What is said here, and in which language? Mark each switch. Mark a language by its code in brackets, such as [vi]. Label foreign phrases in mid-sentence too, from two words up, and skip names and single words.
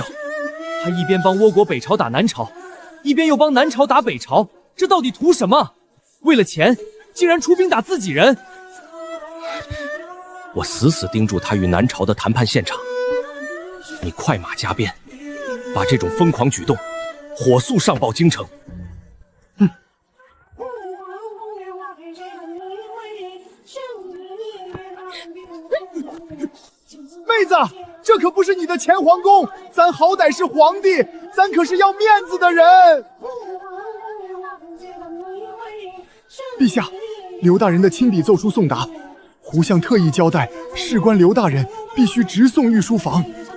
[zh] 他一邊幫倭國北朝打南朝，一邊又幫南朝打北朝，這到底圖什麼？為了錢，竟然出兵打自己人！我死死盯住他與南朝的談判現場，你快馬加鞭，把這種瘋狂舉動火速上報京城。妹子，这可不是你的前皇宮，咱好歹是皇帝，咱可是要面子的人。陛下，刘大人的亲笔奏书送達，胡相特意交代，事關劉大人，必須直送御書房。